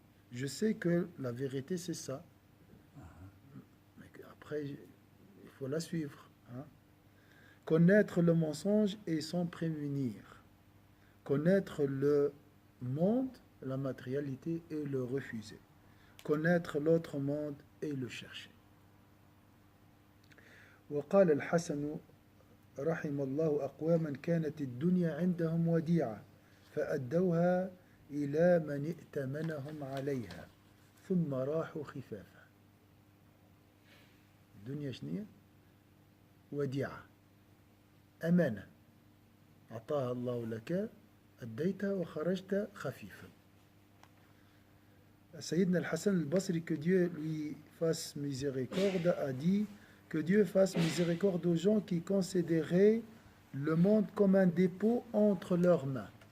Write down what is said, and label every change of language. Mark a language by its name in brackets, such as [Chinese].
[French] Je sais que la vérité c'est ça, mais après il faut la suivre. Hein. Connaître le mensonge et s'en prémunir, connaître le monde, la matérialité et le refuser, connaître l'autre monde et le chercher. [Arabic] وقال الحسن رحم الله أقواما كانت الدنيا عندهم وديعة فأدوها إلى من ائتمنهم عليها ثم راحوا خفافا. الدنيا شنية؟ وديعة، أمانة أعطاها الله لك، أديتها وخرجت خفيفا. [French] Sayyidina al-Hassan al-Basri, que Dieu lui fasse miséricorde, a dit que Dieu fasse miséricorde aux gens qui considéraient le monde comme un dépôt entre leurs mains.